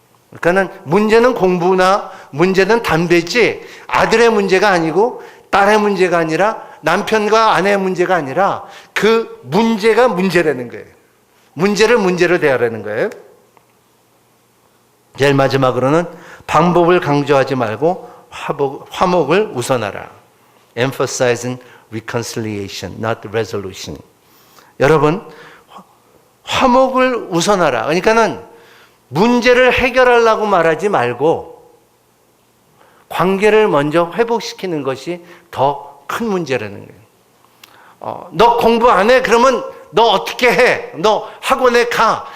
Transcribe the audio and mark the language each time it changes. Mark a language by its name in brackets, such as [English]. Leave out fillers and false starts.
[Korean] 그러니까는 문제는 공부나 문제는 담배지 아들의 문제가 아니고 딸의 문제가 아니라 남편과 아내의 문제가 아니라 그 문제가 문제라는 거예요. 문제를 문제로 대하라는 거예요. 제일 마지막으로는 방법을 강조하지 말고 화목을 우선하라. [English] Emphasizing reconciliation, not resolution. [Korean] 여러분, 화목을 우선하라. 그러니까는 문제를 해결하려고 말하지 말고 관계를 먼저 회복시키는 것이 더 큰 문제라는 거예요. 너 공부 안 해? 그러면 너 어떻게 해? 너 학원에 가.